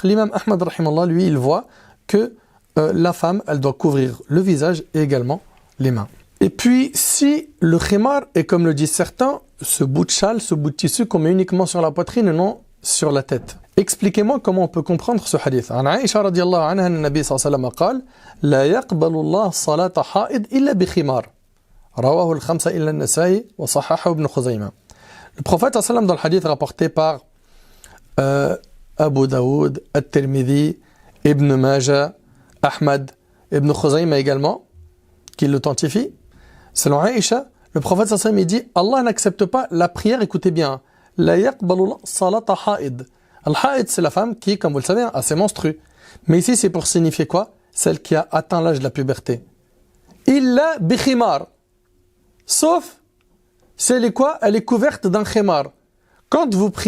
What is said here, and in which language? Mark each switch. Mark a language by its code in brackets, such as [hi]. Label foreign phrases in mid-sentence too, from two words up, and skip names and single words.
[fr] L'imam Ahmad, rahimallah, lui, il voit que la femme, elle doit couvrir le visage et également les mains. Et puis, si le khimar est, comme le disent certains, ce bout de châle, ce bout de tissu qu'on met uniquement sur la poitrine et non sur la tête. Expliquez-moi comment on peut comprendre ce hadith. [ar] عن عائشة رضي الله عنها, le Nabi صلى الله عليه وسلم قال لا يقبل الله صلاة حائض إلا بخمار. رواه الخمسة إلا النسائي وصححه ابن خزيمة. [fr] Le prophète [ar] صلى الله عليه وسلم [fr] dans le hadith rapporté par Abu Daoud, At-Tirmidhi, Ibn Majah, Ahmad Ibn Khuzayma également, qui l'authentifie. Selon Aïcha, le prophète [ar] صلى الله عليه وسلم, [fr] il dit Allah n'accepte pas la prière, écoutez bien, [ar] لا يقبل صلاة حائض. [fr] Al-ha'id, c'est la femme qui, comme vous le savez, a ses menstrues. Mais ici, c'est pour signifier quoi? Celle qui a atteint l'âge de la puberté. [ar] إلا بخمار. [fr] Sauf, c'est quoi? Elle est couverte d'un khimar. Quand vous priez,